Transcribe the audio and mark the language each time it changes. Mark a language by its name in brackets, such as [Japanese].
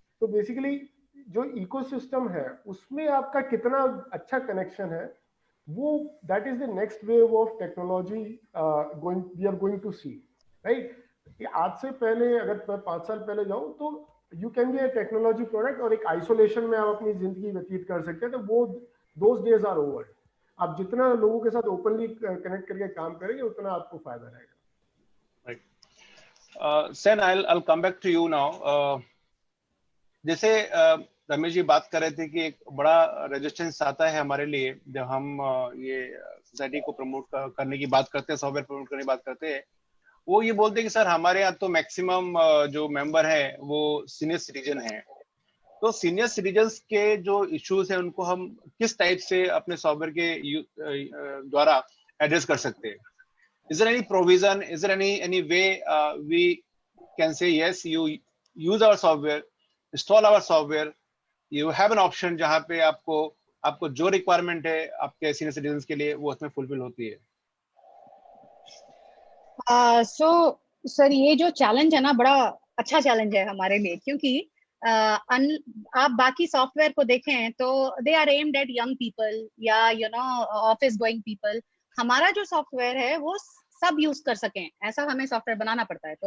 [Hindi] तो बेसिकली जो इकोसिस्टम है उसमें आपका कितना अच्छा कनेक्शन है, वो [English] that is the next wave of technology we are going to see, [Hindi] right. आज से पहले अगर मैं 5 साल पहले जाऊं तो [English] you can be a technology product [Hindi] और एक आइसोलेशन में आप अपनी जिंदगी व्यतीत कर सकते हैं, तो वो [English] Those days are over. [Hindi] आप जितना लोगों के साथ ओपनली कनेक्ट करके काम करेंगे उतना आपको फायदा रहेगा। [English] Right. Then I'll come back to you now. [Hindi] जैसे रमेश जी बात कर रहे थे कि एक बड़ा रेजिस्टेंस आता है हमारे लिए जब हम ये सोसाइटी को प्रमोट करने की बात करते हैं, सॉफ्टवेयर प्रमोट करने की बात करते हैं। वो ये बोलते हैं कि सर हमारे यहाँ तो मैक्सिमम जो मेंबर है वो सीनियर सिटीजन हैं, तो सीनियर सिटीजन्स के जो इश्यूज हैं उनको हम किस टाइप से अपने सॉफ्टवेयर के द्वारा एड्रेस कर सकते हैं? [English] is there any provision, is there any way we can say yes, you use our software, install our software, you have an option [Hindi] जहाँ पे आपको जो रिक्वायरमेंट है आपके सीनियर सिटीजन के लिए वो उसमें फुलफिल होती है? सो सर, ये जो चैलेंज है ना, बड़ा अच्छा चैलेंज है हमारे लिए, क्योंकि आप बाकी सॉफ्टवेयर को देखें तो [English] They are aimed at young people या office going people. [Hindi] हमारा जो सॉफ्टवेयर है वो सब यूज कर सकें, ऐसा हमें सॉफ्टवेयर बनाना पड़ता है।